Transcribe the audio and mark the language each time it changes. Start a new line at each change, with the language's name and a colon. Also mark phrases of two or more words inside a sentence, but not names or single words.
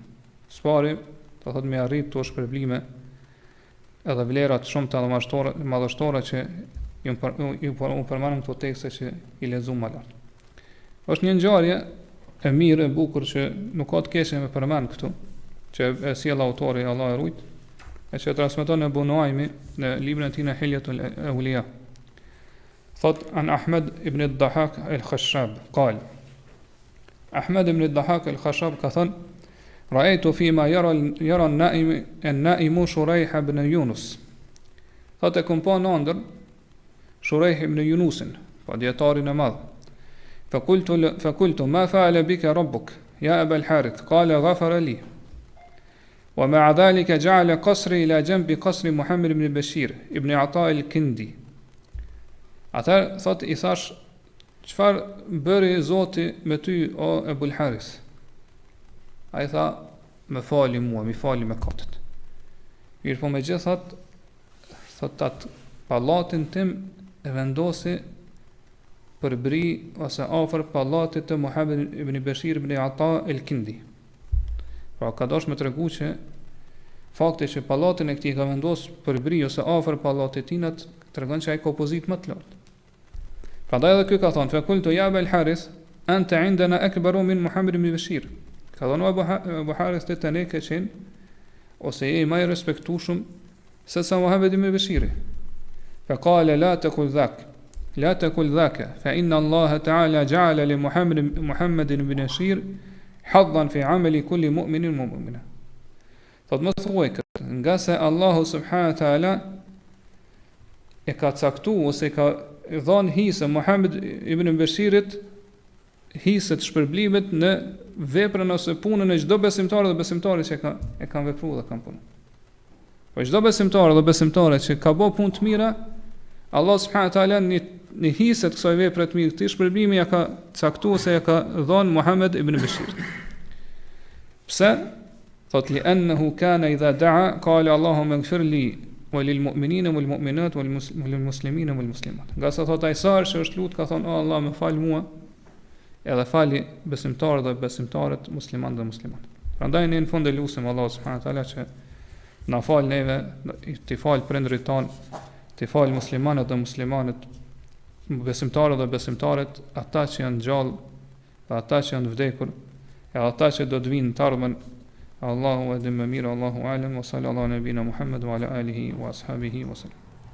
Albanian: Spari, do thot me arrit to shpërblime edhe vlera të shumta dhe madhështore që ju përmendëm këto tekste që i lexuam më lart. Është një ngjarje e mirë e bukur që nuk ka të keqe me përmend këtu, që e sjell autori Allah e rujt. e që transmeton Abu Nuaimi në librin e tij Hilyatul Awliya.
Arabic: Thot عن أحمد بن الضحاك الخشاب قال أحمد بن الضحاك الخشاب
Albanian: ka thënë
Arabic: رأيت فيما يرى النائم شريح بن يونس.
Albanian: Thot e kom pa në ëndër Shurayh ibn Yunusin, pa dietarin e madh.
Arabic: فقلت ما فعل بك ربك يا أبا الحارث قال غفر لي ومع ذلك جعل قصري إلى جنب قصر محمد بن بشير ابن عطاء الكندي.
Albanian: Atër, thot, i thash, qëfar bëri Zoti me ty, o Ebul Haris? A i tha, me fali mua, me fali me katët. Mirë po me gjithat, thot, atë palatin tim e vendosi për bri ose afër pallatit të Muhammed ibn Bashir ibn Ata el-Kindi. Pra ka dash me tregu që fakti që pallatin e këtij ka vendosur për bri ose afër pallatit tinat tregon që ai ka pozit më të lartë. Prandaj edhe ky ka thonë
Arabic: فقلت يا أبا الحارث أنت عندنا أكبر من محمد بن بشير.
Albanian: Ka thonë Abu Harith te tani ke qenë ose je më i respektueshëm se sa Muhammed ibn Bashiri.
Arabic: فقال لا تقل ذاك لا تقل ذاك فإن الله تعالى جعل لمحمد بن بشير حظا في عمل كل مؤمن ومؤمنة.
Albanian: Thot mos thuaj këtë, nga se Allahu
Arabic: سبحانه وتعالى
Albanian: e ka caktuar ose ka dhënë hisë Muhammed ibn Bashirit hisë të shpërblimit në veprën ose punën e çdo besimtari dhe besimtare që e kanë vepruar dhe kanë punuar. Po çdo besimtar dhe besimtare që ka bërë punë të mira, Allah
Arabic: سبحانه وتعالى
Albanian: në hisët kësaj vepre të mirë, këtë shpërblimi ja ka caktuar se ja ka dhënë Muhammed ibn Bashir. Pse?
Arabic: Thot لأنه كان إذا دعا قال اللهم اغفر لي وللمؤمنين والمؤمنات والمسلمين والمسلمات.
Albanian: Nga sa thot ai sa që është lut ka thonë o Allah më fal mua, edhe fali besimtarët dhe besimtarët, muslimanë dhe muslimat. Prandaj ne në fund e lutem Allah
Arabic: سبحانه وتعالى
Albanian: që na fal neve, të fal prindrit tan, të fal muslimanët dhe muslimanët, besimtarët dhe besimtarët, ata që janë gjallë, dhe ata që janë vdekur, e ata që do të vinë të ardhmen. Allahu edhim më mirë,
Arabic: الله أعلم, وصلى الله نبينا محمد وعلى آله وأصحابه وسلم.